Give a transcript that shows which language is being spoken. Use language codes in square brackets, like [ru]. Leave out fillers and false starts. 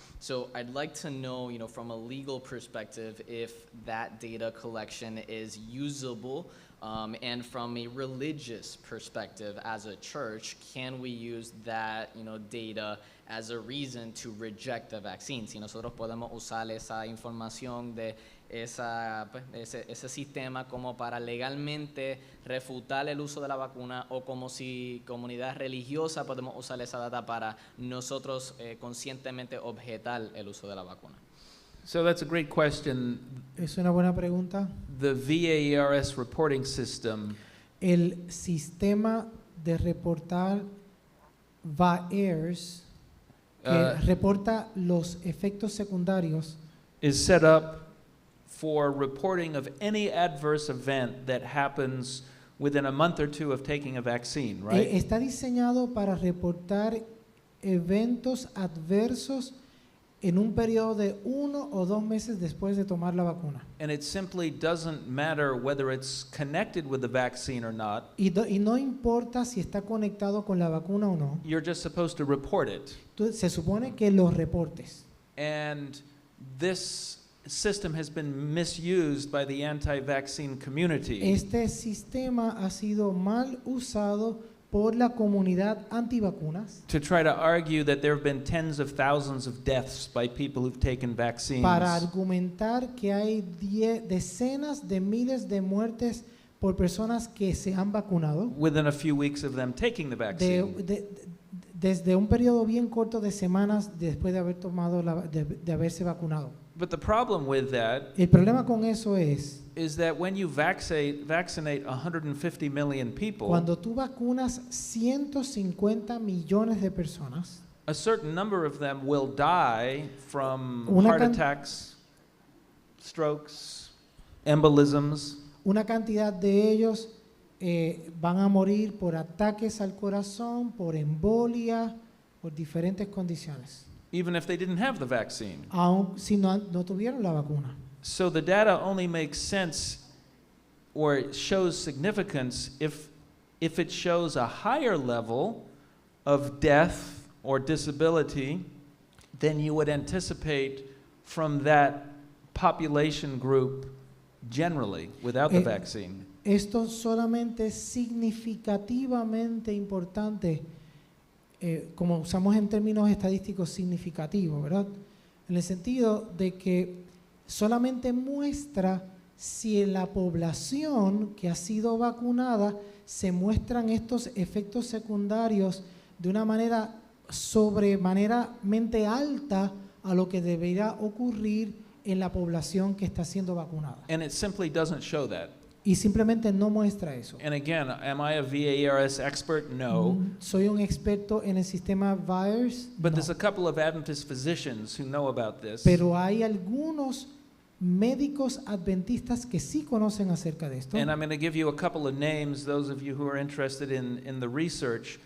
[en] So I'd like to know, from a legal perspective, if that data collection is usable, and from a religious perspective, as a church, can we use that, data as a reason to reject the vaccine? [es] Si nosotros podemos usar esa información de ese sistema como para legalmente refutar el uso de la vacuna, o como si comunidad religiosa podemos usar esa data para nosotros conscientemente objetar el uso de la vacuna. [en] So that's a great question. [es] Es una buena pregunta. [en] The VAERS reporting system [es] El sistema de reportar VAERS, que reporta los efectos secundarios, [en] is set up for reporting of any adverse event that happens within a month or two of taking a vaccine, right? [es] está diseñado para reportar eventos adversos en un periodo de 1 o 2 meses después de tomar la vacuna. [en] And it simply doesn't matter whether it's connected with the vaccine or not. [es] Y no importa si está conectado con la vacuna o no, [en] You're just supposed to report it. [es] se supone que los reportes. [en] And this system has been misused by the anti-vaccine community. [es] Este sistema ha sido mal usado por la comunidad antivacunas [en] To try to argue that there have been tens of thousands of deaths by people who've taken vaccines. [es] para argumentar que hay decenas de miles de muertes por personas que se han vacunado [en] Within a few weeks of them taking the vaccine. [es] desde un periodo bien corto de semanas después de haber tomado de haberse vacunado. [en] But the problem with that [es] El problema con eso es [en] is that when you vaccinate 150 million people, [es] cuando tú vacunas 150 millones de personas, [en] a certain number of them will die from [es] Una [en] heart [es] can- [en] attacks, strokes, embolisms, [es] una cantidad de ellos van a morir por ataques al corazón, por embolia, por diferentes condiciones, [en] even if they didn't have the vaccine. [es] aun si no tuvieron la vacuna. [en] So the data only makes sense or it shows significance if it shows a higher level of death or disability than you would anticipate from that population group generally without the vaccine. [es] Esto solamente es significativamente importante, como usamos en términos estadísticos, significativo, ¿verdad? En el sentido de que solamente muestra si en la población que ha sido vacunada se muestran estos efectos secundarios de una manera sobremanera alta a lo que debería ocurrir en la población que está siendo vacunada. [en] And it simply doesn't show that. [es] Y simplemente no muestra eso. [en] And again, am I a VAERS expert? No. [es] Soy un experto en el sistema VAERS, [en] But [es] no. [en] there's a couple of Adventist physicians who know about this. [es] Pero hay algunos médicos adventistas que sí conocen acerca de esto. [en] And I'm going to give you a couple of names, those of you who are interested in the research.